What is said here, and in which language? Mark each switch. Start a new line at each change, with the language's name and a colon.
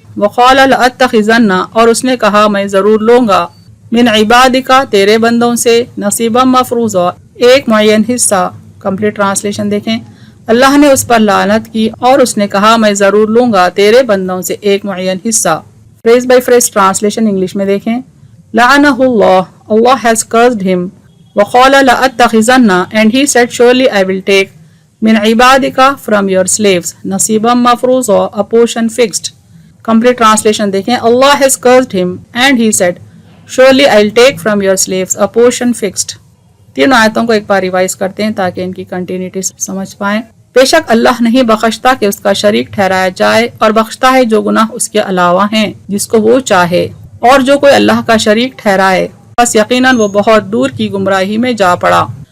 Arabic: وقال لأتخذن
Urdu: اور اس نے کہا میں ضرور لوں گا.
Arabic: من عبادکا
Urdu: تیرے بندوں سے.
Arabic: نصیبا مفروضا
Urdu: ایک معین حصہ. کمپلیٹ ٹرانسلیشن دیکھیں. اللہ نے اس پر لعنت کی اور اس نے کہا میں ضرور لوں گا تیرے بندوں سے ایک معین حصہ. Freeze by freeze translation English میں دیکھیں.
Arabic: لعنہ اللہ
English: Allah has cursed him.
Arabic: وقال لأتخذن
English: and he said surely I will take
Arabic: من عبادکا
English: from your slaves.
Arabic: نصیبا مفروضا
English: a portion fixed. Complete translation دیکھیں. Allah has cursed him and he said surely I'll take from your slaves a portion fixed.
Urdu: تینوں آیتوں کو ایک بار revise کرتے ہیں تاکہ ان کی کنٹینیوٹی سمجھ پائیں. بے شک اللہ نہیں بخشتا کہ اس کا شریک ٹھہرایا جائے اور بخشتا ہے جو گناہ اس کے علاوہ ہیں جس کو وہ چاہے. اور جو کوئی اللہ کا شریک ٹھہرائے بس یقیناً وہ بہت دور کی گمراہی میں جا پڑا.